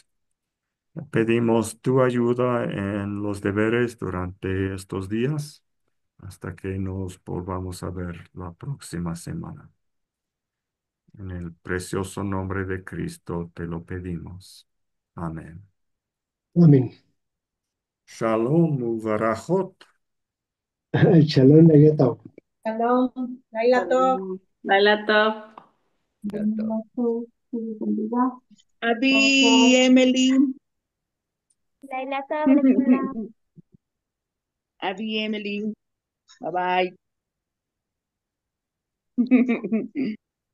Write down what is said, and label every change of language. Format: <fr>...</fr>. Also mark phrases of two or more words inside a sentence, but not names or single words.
<es>Pedimos tu ayuda en los deberes durante estos días hasta que nos volvamos a ver la próxima semana. En el precioso nombre de Cristo te lo pedimos. Amén. Amén.</es> <he>שלום וברכות. שלום, לילה טוב. שלום, לילה טוב. לילה טוב. Adi, Emily. לילה טוב, Leila.</he> <en>Adi, Emily. Bye bye.</en>